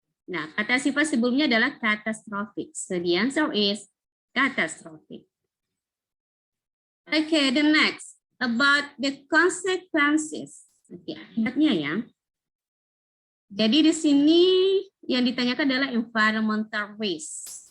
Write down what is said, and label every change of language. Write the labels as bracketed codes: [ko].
[id] Nah, kata sifat sebelumnya adalah catastrophic. [en] So the answer is catastrophic. Okay, the next about the consequences. [id] Oke, akibatnya ya. Jadi di sini yang ditanyakan adalah environmental risk.